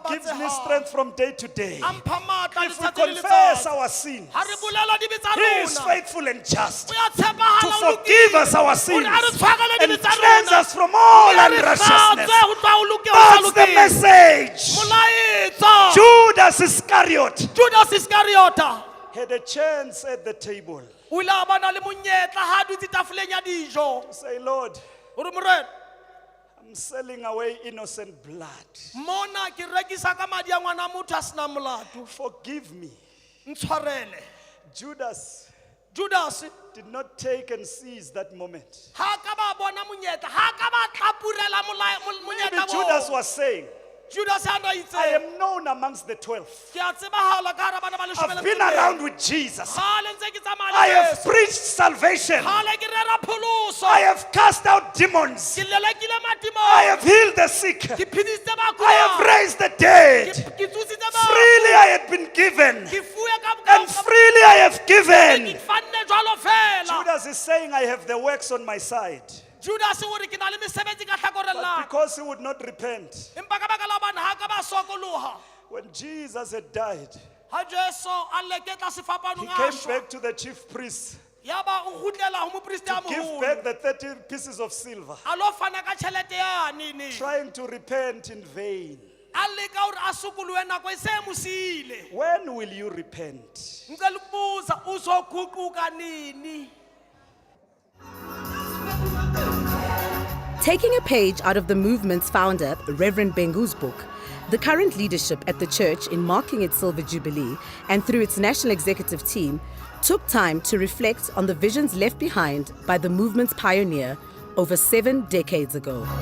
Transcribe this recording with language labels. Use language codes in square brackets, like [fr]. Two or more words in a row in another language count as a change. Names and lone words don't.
[en] gives me [st] babatsehang [en] strength from day to day. [st] a mpha matla [en] If we [st] letsatsi le [en] confess [st] letsatsi. [en] our sins, [st] Ha re bolela dibe tsa [en] He is [st] rona. [en] faithful and just [st] O ya [en] to [st] tshepahala, o [en] forgive [st] lokile. [en] us our [st] O [en] sins [st] re a re tshwarele [en] and [st] dibe tsa [en] cleanse [st] rona. [en] us from all [st] O re hlatswe [en] unrighteousness. [st] ho tloha ho loke- ho sa [en] That's the [st] lokeng. [en] message. [st] Molaetsa. [en] Judas Iscariot [st] Judas Iscariota [en] had a chance at the table. [st] o ile a bana le monyetla ha a dutse tafoleng ya dijo. [en] Say, Lord, [st] O re morena, [en] I'm selling away innocent blood. [st] mona ke rekisa ka madi a ngwana motho a sena molato. [en] Forgive me. [st] Ntshwarele. [en] Judas [st] Judas [en] did not take and seize that moment. [st] ha ka ba bona monyetla, ha ka ba tlapurela [en] Maybe [st] monyetla [en] Judas [st] oo. [en] was saying, [st] Judas a na [en] I [st] itse [en] am known amongst the 12. [st] ke a tsebahala ka hara bana ba leshome [en] I've [st] le [en] been [st] metso e [en] around with Jesus. [st] Kgale ntse ke tsamaya le [en] I have [st] Yesu. [en] preached salvation. [st] Kgale ke rera pholoso. [en] I have cast out demons. [st] Ke lelekile [en] I [st] madimong. [en] have healed the sick. [st] Ke phedisitse [en] I have [st] bakudi. [en] raised the dead. [st] Ke tsositse bafu. [en] Freely I had been given, [st] Ke fuwe ka [en] and freely I have [st] ke [en] given. [st] fanne jwalo fela. [en] Judas is saying, I have the works on my side. [st] Judas o re ke na le mesebetsi ka hlakoreng [en] But [st] la ka. [en] because he would not repent, [st] Empa ka baka la bana ha ka ba sokoloha. [en] when Jesus had died, [st] Ha Jesu a leketla [en] he [st] sefapanong a [en] came [st] shwa. [en] back to the chief priest [st] Yaba o kgutlela ho mopresidente a [en] to give [st] moholo. [en] back the 30 pieces of silver, [st] A lo fana ka tjhelete yane. [en] trying to repent in vain. [st] A leka hore a sokolohe nako e se mo siile. [en] When will you repent? [st] Ntse le [zu] kubuza uzoguquka nini? [en] Taking a page out of the movement's founder, Reverend Bengu's book, the current leadership at the church, in marking its Silver Jubilee and through its national executive team, took time to reflect on the visions left behind by the movement's pioneer over 7 decades ago.